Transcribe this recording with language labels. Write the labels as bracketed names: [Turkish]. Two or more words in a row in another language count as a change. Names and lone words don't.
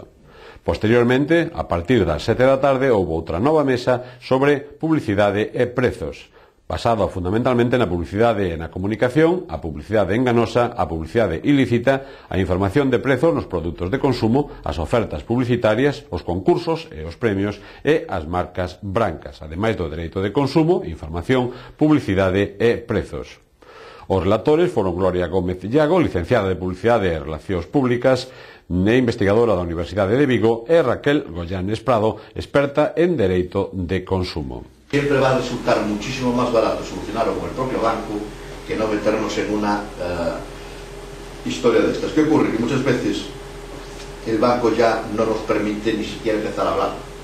[Galician] Posteriormente, a partir das 7 da tarde, houve outra nova mesa sobre publicidade e prezos, basado fundamentalmente na publicidade e na comunicación, a publicidade enganosa, a publicidade ilícita, a información de prezos nos produtos de consumo, as ofertas publicitarias, os concursos e os premios e as marcas brancas, ademais do dereito de consumo, información, publicidade e prezos. Os relatores foron Gloria Gómez Llago, licenciada de Publicidade e Relacións Públicas e investigadora da Universidade de Vigo, e Raquel Goyanes Prado, experta en Dereito de Consumo. [Spanish] Siempre va a resultar muchísimo más barato solucionarlo con el propio banco que no meternos en una historia de estas. ¿Qué ocurre? Que muchas veces el banco ya no nos permite ni siquiera empezar a hablar.